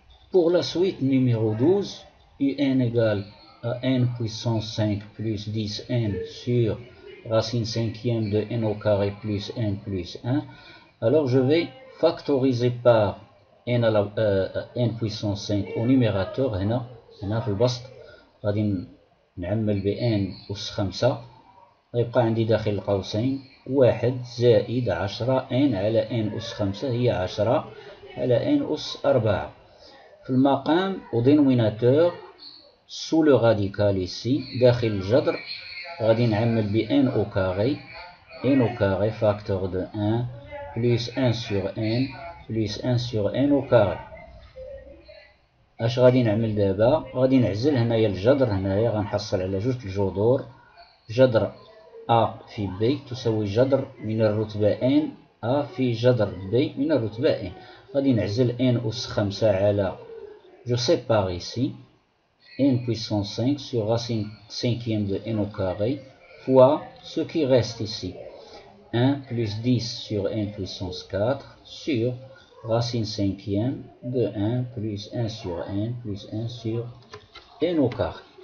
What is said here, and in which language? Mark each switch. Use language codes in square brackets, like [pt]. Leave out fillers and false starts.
[fr] Pour la suite numéro 12, un égale à n puissance 5 plus 10n sur racine cinquième de n au carré plus n plus 1. Alors je vais factoriser par n, n puissance 5 au numérateur. [ar] هنا في البسط غادي نعمل ب n أس 5. غيبقى عندي داخل القوسين 1 زائد 10 n على n أس 5 هي 10 على n أس 4. في المقام [fr] au dénominateur sous le radical ici [ar] داخل الجذر غادي نعمل ب [fr] n au carré, n au carré facteur de 1 plus 1 sur n plus 1 sur n au carré. [ar] اش غادي نعمل دابا؟ غادي نعزل هنايا الجذر، هنايا غنحصل على جوج الجذور، جذر a في b تساوي جذر من الرتبة n a في جذر b من الرتبة n. غادي نعزل n أس 5 على [fr] je sépare ici n puissance 5 sur racine cinquième de n au carré fois ce qui reste ici. 1 plus 10 sur n puissance 4 sur racine cinquième de 1 plus 1 sur n plus 1 sur n au carré.